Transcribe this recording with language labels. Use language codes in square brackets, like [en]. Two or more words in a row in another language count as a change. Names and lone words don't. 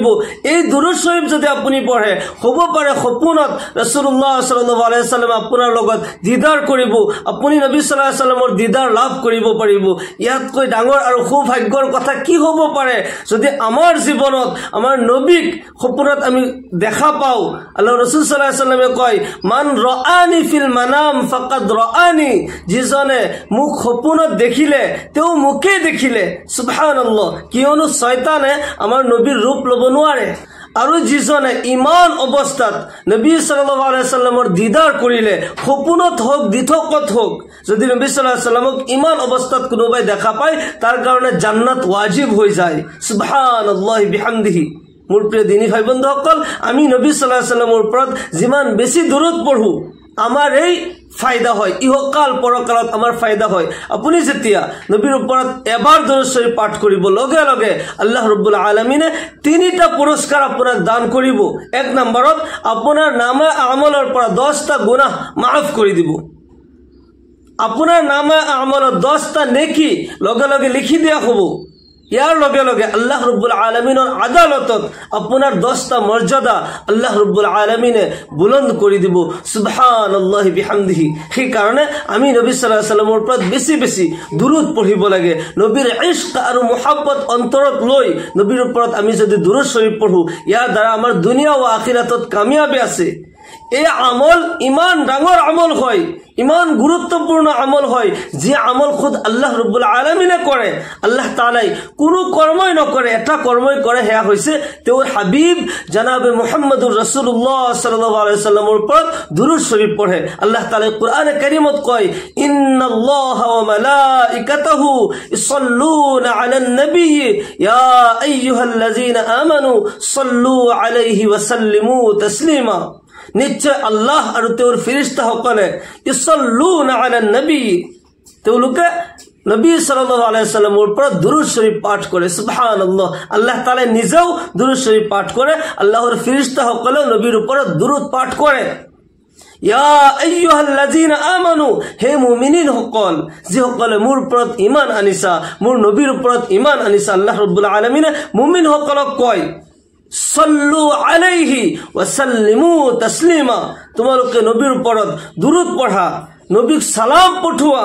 [as] এই দুৰুদ শৰীফ যদি আপুনি পঢ়ে, হ'ব পাৰে সপোনত [ar] رسول الله صلى الله عليه وسلم [as] আপোনাৰ লগত দিদাৰ কৰিব, আপুনি নবী [ar] صلى الله عليه وسلم [as] দিদাৰ লাভ কৰিব পাৰিব। ইয়াতকৈ ডাঙৰ আৰু সৌভাগ্যৰ কথা কি হ'ব পাৰে যদি আমাৰ জীৱনত আমাৰ নবীক সপোনত আমি দেখা পাওঁ। আল্লাহ ৰাসূল [ar] صلى الله عليه وسلم [as] কয়, [ar] من رآني في المنام فقد رآني, [as] যিজনে মোক সপোনত দেখিলে তেওঁ মোকে দেখিলে। সুবহানাল্লাহ। কিয়নো শয়তানে আমাৰ নবীৰ ৰূপ ল'ব নোৱাৰে। আৰু যিজনে ইমান অৱস্থাত নবী [ar] صلى الله عليه وسلم [as] দিদাৰ কৰিলে, সপোনত হোক দিঠকত হোক, যদি নবী [ar] صلى الله عليه وسلم [as] ইমান অৱস্থাত কোনোবাই দেখা পায়, তাৰ কাৰণে জান্নাত ওয়াজিব হৈ যায়। [ar] سبحان الله وبحمده. [as] মোৰ প্ৰিয় দিনী ভাই বন্ধুসকল, আমি নবী [ar] صلى الله عليه وسلم [as] ওপৰত যিমান বেছি দুৰুদ পঢ়ো আমাৰ এই ফায়দা হয়, ইহকাল পৰকালত আমাৰ ফায়দা হয়। আপুনি যেতিয়া নবীৰ ওপৰত এবাৰ দুৰুদ শৰীফ পাঠ কৰিব, লগে লগে [ar] الله رب العالمين [as] তিনিটা পুৰস্কাৰ আপোনাক দান কৰিব। এক নম্বৰত আপোনাৰ নামে আমলৰ পৰা 10টা গুনাহ মাফ কৰি দিব। আপোনাৰ নামে আমলৰ 10টা নেকি লগে লগে লিখি দিয়া হ'ব। ইয়াৰ লগে লগে [ar] الله رب العالمين [as] আদালতত আপোনাৰ 10টা মৰ্যাদা [ar] الله رب العالمين [as] বুলন্দ কৰি দিব। [ar] سبحان الله وبحمده. [as] সেইকাৰণে আমি নবী [ar] صلى الله عليه وسلم [as] ওপৰত বেছি বেছি দুৰুদ পঢ়িব লাগে। নবীৰ ইশক আৰু মুহাব্বত অন্তৰত লৈ নবীৰ ওপৰত আমি যদি দুৰুদ শৰীফ পঢ়ো, ইয়াৰ দ্বাৰা আমাৰ দুনিয়া আৰু আখিৰাতত কামিয়াবি আছে। এই আমল ইমান ডাঙৰ আমল হয়, ইমান গুৰুত্বপূৰ্ণ আমল হয়, যি আমল খুদ [ar] الله رب العالمين [as] কৰে। [ar] الله تعالى [as] কোনো কৰ্মই নকৰে, এটা কৰ্মই কৰে, সেয়া হৈছে তেওঁৰ হাবিব জনাবে [ar] محمد رسول الله صلى الله عليه وسلم [as] ওপৰত দুৰুদ শৰীফ পঢ়ে। [ar] الله تعالى قرآن كريم [as] কয়, [ar] إن الله وملائكته يصلون على النبي يا أيها الذين آمنوا صلوا عليه وسلموا تسليما. [as] নিশ্চয় আল্লাহ আৰু তেওঁৰ ফেৰেশতাসকলে [ar] يصلون على النبي, [as] তেওঁলোকে নবী [ar] صلى الله عليه وسلم [as] ওপৰত দুৰুদ শৰীফ পাঠ কৰে। সুবহানাল্লাহ। [ar] الله تعالى [as] নিজেও দুৰুদ শৰীফ পাঠ কৰে, আল্লাহৰ ফেৰেশতাসকলেও নবীৰ ওপৰত দুৰুদ পাঠ কৰে। [ar] يا أيها الذين آمنوا, [as] হে মুমিনিন সকল, যিসকলে মোৰ ওপৰত ঈমান আনিছা, মোৰ নবীৰ ওপৰত ঈমান আনিছা। [ar] الله رب العالمين [as] মুমিন সকলক কয়, [ar] صلوا عليه وسلموا تسليما, [as] তোমালোকে নবীৰ ওপৰত দুৰুদ পঢ়া, নবীক সালাম পঠোৱা।